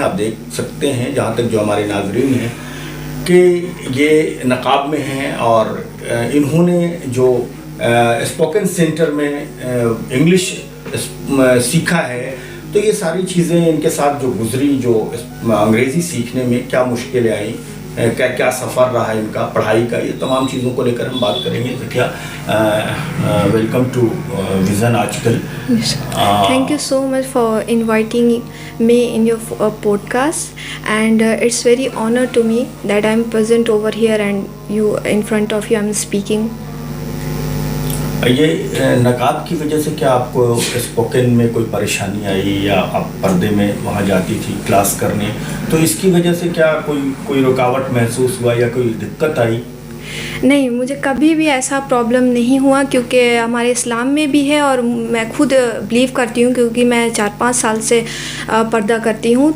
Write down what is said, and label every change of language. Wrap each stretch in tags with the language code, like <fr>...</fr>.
<hi>आप देख सकते हैं जहाँ तक जो हमारे नाजरीन हैं कि ये नकाब में हैं और इन्होंने जो स्पोकन सेंटर में इंग्लिश सीखा है. तो ये सारी चीज़ें इनके साथ जो गुजरी, जो अंग्रेज़ी सीखने में क्या मुश्किलें आई, क्या क्या सफ़र रहा है इनका पढ़ाई का, ये तमाम चीज़ों को लेकर हम बात करेंगे.</hi> <en>Zakia, welcome to vision Aajkal. Thank you so much for inviting me in your podcast, and it's very honor to me that I'm present over here and you in front of you I'm speaking.</en> <hi>ये नकाब की वजह से क्या आपको spoken में कोई परेशानी आई या आप पर्दे में वहाँ जाती थी क्लास करने, तो इसकी वजह से क्या कोई रुकावट महसूस हुआ या कोई दिक्कत आई? नहीं, मुझे कभी भी ऐसा प्रॉब्लम नहीं हुआ क्योंकि हमारे इस्लाम में भी है और मैं खुद बिलीव करती हूँ क्योंकि मैं 4-5 साल से पर्दा करती हूँ.</hi>